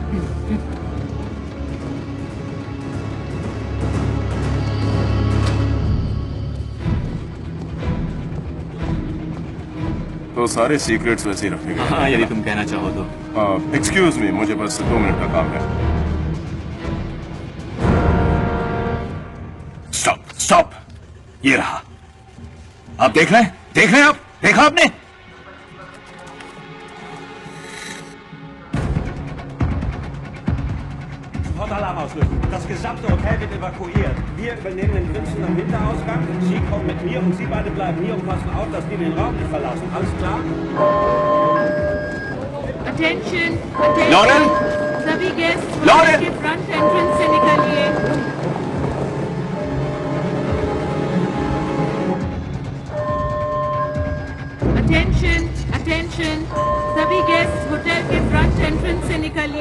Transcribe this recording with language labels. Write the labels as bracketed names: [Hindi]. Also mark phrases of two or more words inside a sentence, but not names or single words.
[Hindi] तो सारे सीक्रेट्स वैसे ही रखे गए। हाँ, यदि तुम कहना चाहो तो। [English] excuse me, [Hindi] मुझे बस 2 मिनट का काम है। [English] stop stop, [Hindi] ये रहा। आप देख रहे हैं आप, देखा आपने? [German] Alarm auslösen. Das gesamte Hotel wird evakuiert. Wir übernehmen den Prinzen am Hinterausgang. Sie kommen mit mir und Sie beide bleiben hier und passen auf, dass die den Raum nicht verlassen. Alles klar? [English] Attention, attention. Lauren? [Hindi] सभी गेस्ट Lauren? के [English] front entrance [Hindi] से निकलिए। [English] Attention, attention. [Hindi] सभी [English] guest hotel [Hindi] के [English] front entrance [Hindi] से निकलिए।